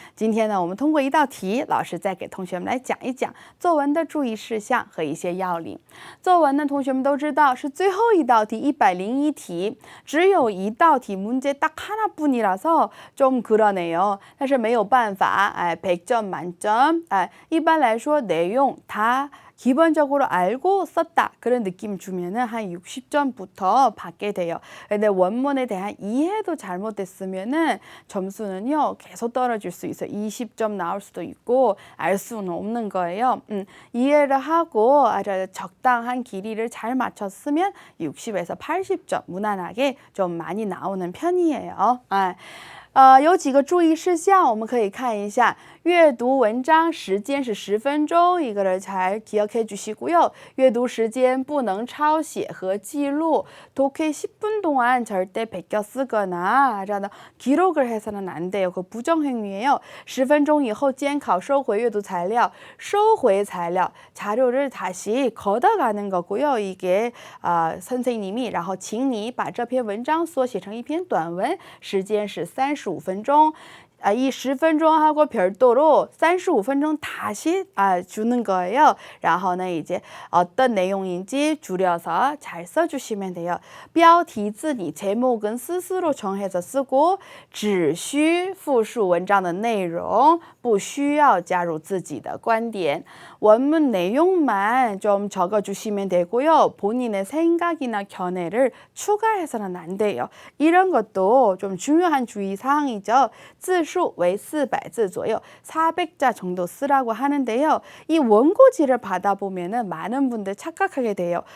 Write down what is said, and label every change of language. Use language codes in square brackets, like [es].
[zh] 今天呢，我们通过一道题，老师再给同学们来讲一讲作文的注意事项和一些要领。作文呢，同学们都知道是最后一道题101题，只有一道题， [ko] 문제 딱 하나뿐이라서 좀 그러네요. [zh] 但是没有办法， [ko] 100점 만점. [zh] 一般来说内容 [ko] 다 기본적으로 알고 썼다 그런 느낌 주면은 한 60점부터 받게 돼요. 근데 원문에 대한 이해도 잘못됐으면은 점수는요 계속 떨어질 수 있어요. 20점 나올 수도 있고 알 수는 없는 거예요. 이해를 하고 아주 적당한 길이를 잘 맞췄으면 60에서 80점 무난하게 좀 많이 나오는 편이에요. [zh] 有几个注意事项，我们可以看一下。阅读文章时间是10分钟，一个人 [ko] 잘 기억해 주시고요. [zh] 阅读时间不能抄写和记录. [ko] 독해 10분 동안 절대 베껴 쓰거나 기록을 해서는 안 돼요. 그 부정행위예요. [zh] 10分钟以后监考收回阅读材料, 收回材料, [ko] 자료를 다시 걷어가는 거고요. 이게 선생님이 [zh] 然后请你把这篇文章缩写成一篇短文，时间是35分钟。 [ko] 이 10分钟하고 별도로 35分钟 다시 주는 거예요. [zh] 然后呢, [ko] 이제 어떤 내용인지 줄여서 잘 써주시면 돼요. [zh] 标题自拟 [ko] 제목은 스스로 정해서 쓰고 [zh] 只需复述文章的内容，不需要加入自己的观点。 [ko] 원문 내용만 좀 적어주시면 되고요. 본인의 생각이나 견해를 추가해서는 안 돼요. 이런 것도 좀 중요한 주의사항이죠. [zh] 字数为400字左右, [ko] 400자 정도 쓰라고 하는데요. 이 원고지를 받아보면은 많은 분들 착각하게 돼요.